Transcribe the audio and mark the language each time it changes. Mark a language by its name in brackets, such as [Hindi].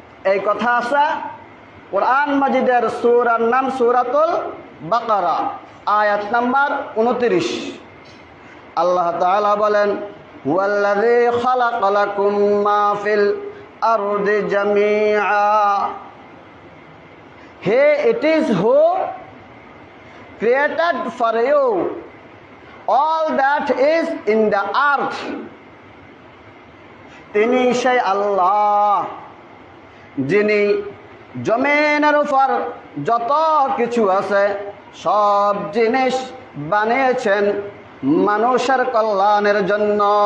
[Bangla] এই কথা আছে কোরআন মাজিদের সূরার নাম সূরাতুল বাকারা, আয়াত নাম্বার 29। আল্লাহ তাআলা বলেন, [Arabic] হুয়াল্লাযী খালাকা লাকুম মা ফিল আরদি জামিআ। [English] He it is who created for you all that is in the earth. [Bangla] তিনি সেই আল্লাহ যিনি জমিনের উপর যত কিছু আছে সব জিনিস বানিয়েছেন মানুষের কল্যাণের জন্য।